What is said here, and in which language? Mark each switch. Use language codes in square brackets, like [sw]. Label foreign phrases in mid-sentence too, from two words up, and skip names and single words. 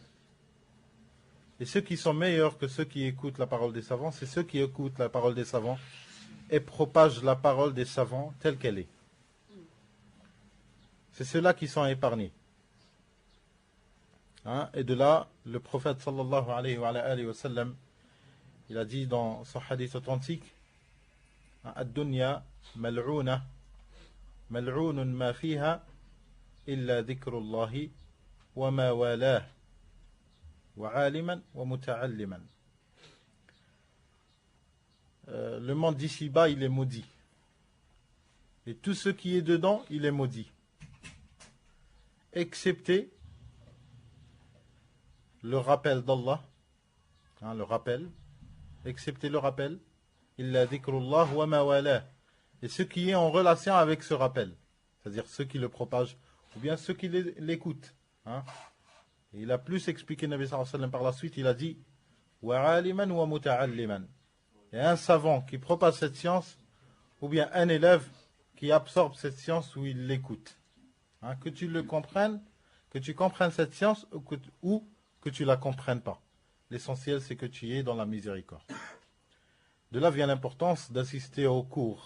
[fr] Et ceux qui sont meilleurs que ceux qui écoutent la parole des savants, c'est ceux qui écoutent la parole des savants et propagent la parole des savants telle qu'elle est. C'est ceux-là qui sont épargnés. Et de là, le prophète [ar] صلى الله عليه وسلم, [fr] il a dit dans son hadith authentique, [ar] الدنيا ملعونة، ملعون ما فيها، إلا ذكر الله وما والاه، وعالما ومتعلما. [fr] Le monde d'ici-bas, il est maudit. Et tout ce qui est dedans, il est maudit. Excepté le rappel d'Allah, le rappel, excepté le rappel, [ar] إلا ذكر الله وما والى, [fr] et ce qui est en relation avec ce rappel, c'est-à-dire ceux qui le propagent, ou bien ceux qui l'écoutent. Et il a plus expliqué [ar] نبي صلى الله عليه وسلم [fr] par la suite, il a dit [ar] وعالما ومتعلما, [fr] et un savant qui propage cette science, ou bien un élève qui absorbe cette science ou il l'écoute. Que tu le comprennes, que tu comprennes cette science ou que tu la comprennes pas. L'essentiel, c'est que tu es dans la miséricorde. De là vient l'importance d'assister aux cours.